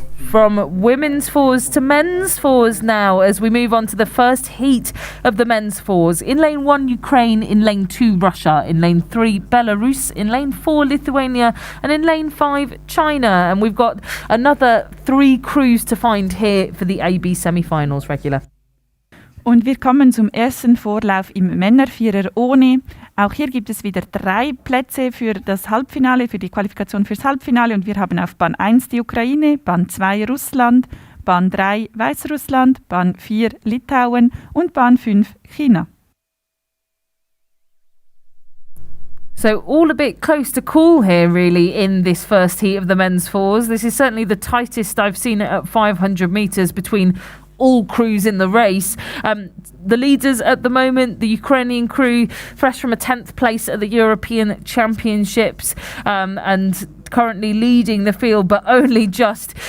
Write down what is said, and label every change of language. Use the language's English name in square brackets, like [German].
[English] From women's fours to men's fours now, as we move on to the first heat of the men's fours. In lane 1, Ukraine. In lane 2, Russia. In lane 3, Belarus. In lane 4, Lithuania. And in lane 5, China. And we've got another 3 crews to find here for the AB semi-finals, Regular. [German] Und wir kommen zum ersten Vorlauf im Männervierer ohne. Auch hier gibt es wieder 3 Plätze für das Halbfinale, für die Qualifikation fürs Halbfinale. Und wir haben auf Bahn 1 die Ukraine, Bahn 2 Russland, Bahn 3 Weißrussland, Bahn 4 Litauen und Bahn 5 China. [English] So all a bit close to call here, really, in this first heat of the men's fours. This is certainly the tightest I've seen it at 500 metres between all crews in the race. The leaders at the moment, the Ukrainian crew, fresh from a 10th place at the European Championships, and currently leading the field, but only just.